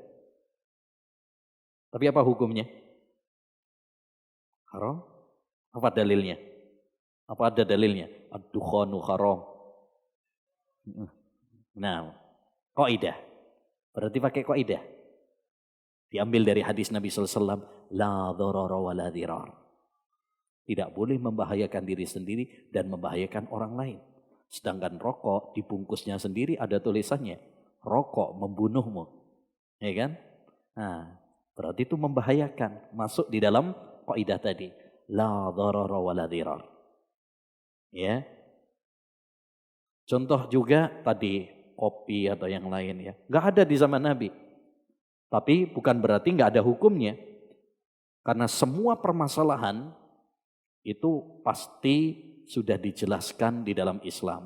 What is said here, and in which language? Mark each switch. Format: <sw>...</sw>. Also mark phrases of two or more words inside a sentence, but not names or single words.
<id>Tapi apa hukumnya? Haram? Apa dalilnya? Apa ada dalilnya?</id> <ar>الدخان حرام.</ar> <id>Nah, kaidah. Berarti pakai kaidah. Diambil dari hadis Nabi SAW,</id> <ar>لا ضرر ولا ضرار.</ar> <id>Tidak boleh membahayakan diri sendiri dan membahayakan orang lain. Sedangkan rokok dibungkusnya sendiri ada tulisannya, rokok membunuhmu. Ya kan? Nah, berarti itu membahayakan. Masuk di dalam kaidah tadi,</id> <ar>لا ضرر ولا ضرار.</ar> <id>Ya. Contoh juga tadi kopi atau yang lain ya. Enggak ada di zaman Nabi. Tapi bukan berarti enggak ada hukumnya. Karena semua permasalahan itu pasti sudah dijelaskan di dalam Islam.</id>